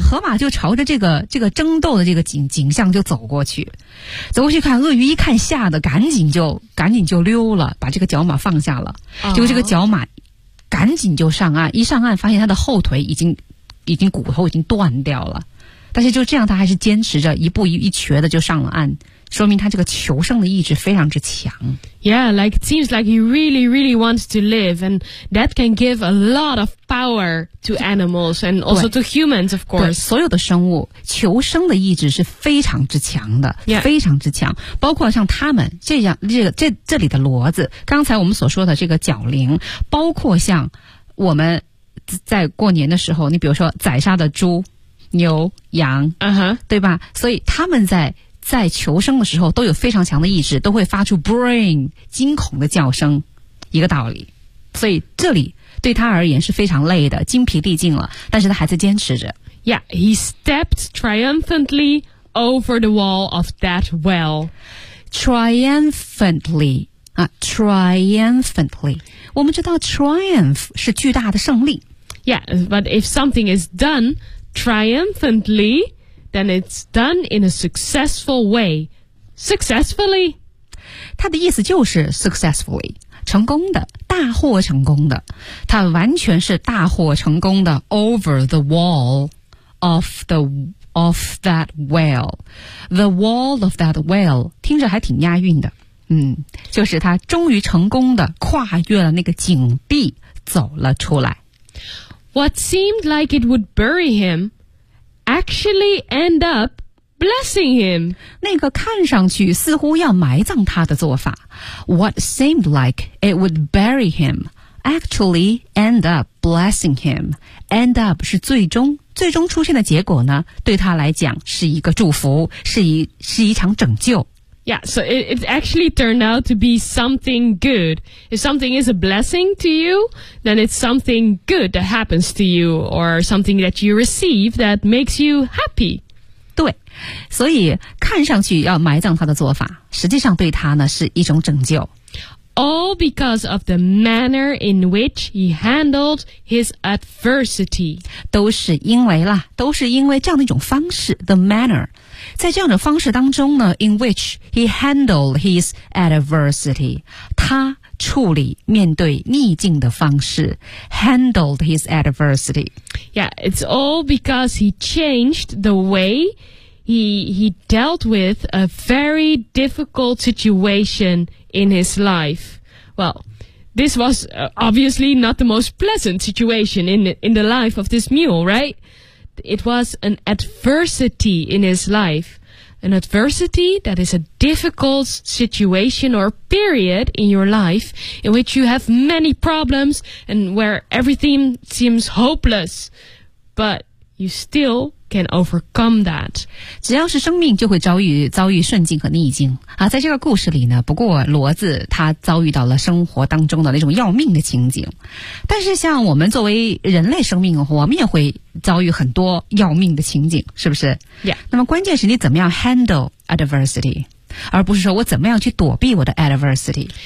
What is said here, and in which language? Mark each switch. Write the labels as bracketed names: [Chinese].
[Chinese] 河马就朝着这个争斗的这个景象就走过去看鳄鱼一看吓得赶紧就溜了把这个角马放下了结果这个角马赶紧就上岸一上岸发现他的后腿已经骨头已经断掉了但是就这样他还是坚持着一步一瘸的就上了岸说明他这个求胜的意志非常之强。 [English] Yeah, like it seems like he really, really wants to live, and that can give a lot of power to animals and also to humans, of course. [Chinese] 对，所有的生物求生的意志是非常之强的、 [English] yeah. [Chinese] 非常之强，包括像他们这样这里的骡子，刚才我们所说的这个角羚，包括像我们在过年的时候，你比如说宰杀的猪牛羊、 uh-huh. 对吧，所以他们在求生的时候都有非常强的意志，都会发出 brain 惊恐的叫声，一个道理。所以这里对他而言是非常累的，精疲力尽了，但是他还在坚持着。 [English] Yeah, he stepped triumphantly over the wall of that well. Triumphantly triumphantly. [Chinese] 我们知道 triumph 是巨大的胜利。 [English] Yeah, but if something is done triumphantly, then it's done in a successful way. Successfully. [Chinese] 他的意思就是 successfully. 成功的，大获成功的，他完全是大获成功的。 [English] Over the wall of that well, the wall of that well, [Chinese] 听着还挺押韵的。就是他终于成功的跨越了那个井壁，走了出来。 [English] What seemed like it would bury him, actually end up blessing him. [Chinese] 那个看上去似乎要埋葬他的做法。 [English] What seemed like it would bury him, actually end up blessing him. [Chinese] End up 是最终出现的结果呢，对他来讲是一个祝福，是一场拯救。 [English] Yeah, so it actually turned out to be something good. If something is a blessing to you, then it's something good that happens to you, or something that you receive that makes you happy. [Chinese] 对，所以看上去要埋葬他的做法，实际上对他呢是一种拯救。 [English] All because of the manner in which he handled his adversity. [Chinese] 都是因为这样的一种方式 , [English] the manner. [Chinese] 在这样的方式当中呢 , [English] in which he handled his adversity. [Chinese] 他处理面对逆境的方式 , [English] handled his adversity. Yeah, it's all because he changed the way he dealt with a very difficult situation in his life. Well, this was obviously not the most pleasant situation in the life of this mule, right? It was an adversity in his life. An adversity that is a difficult situation or period in your life in which you have many problems and where everything seems hopeless, but you still can overcome that. [Chinese] 只要是生命就会遭遇顺境和逆境。啊，在这个故事里呢，不过骡子它遭遇到了生活当中的那种要命的情景。但是像我们作为人类生命，我们也会遭遇很多要命的情景，是不是？ [English] Yeah. [Chinese] 那么关键是你怎么样 [English] handle adversity, [Chinese] 而不是说我怎么样去躲避我的 adversity。